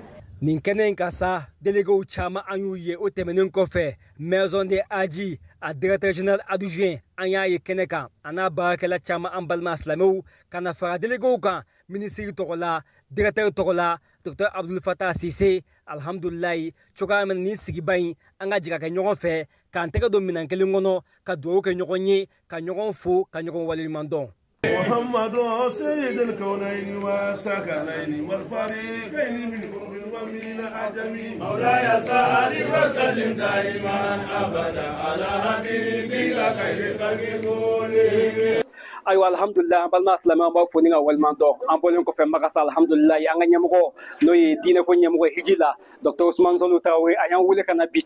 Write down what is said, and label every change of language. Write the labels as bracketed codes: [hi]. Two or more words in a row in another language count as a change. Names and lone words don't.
[bm] nin kɛnɛ in ka sa déléguéw caman an y'u ye o tɛmɛnen kɔfɛ maison de aji a [fr] directeur général adjoint [bm] an y'a ye kɛnɛ kan a n'a baarakɛla caman an balima silamɛw ka na fara déléguéw kan ministre tɔgɔ la directeur tɔgɔ la docteur Abdul Fattah Sise alhamdulilayi cogoya min ni sigiba in an ka jɛ ka kɛ ɲɔgɔn fɛ k'an tɛgɛ don minɛn kelen kɔnɔ ka dugawu kɛ ɲɔgɔn ye ka ɲɔgɔn fo ka ɲɔgɔn waleɲuman dɔn. [ar] محمد سيد الكونين والثقلين والفريقين من قرب ومن عجم مولاي صل وسلم دائما ابدا على حبيبك خير خلق كلهم. [bm] ayiwa alhamdulilayi an balima silamɛ an b'a fo ni ka waleɲuman dɔn an bɔlen kɔfɛ makasa alhamdulilayi an ka ɲɛmɔgɔ n'o ye diinɛ ko ɲɛmɔgɔ hiji la docteur Ousmane Salou Traoré a y'an wele ka na bi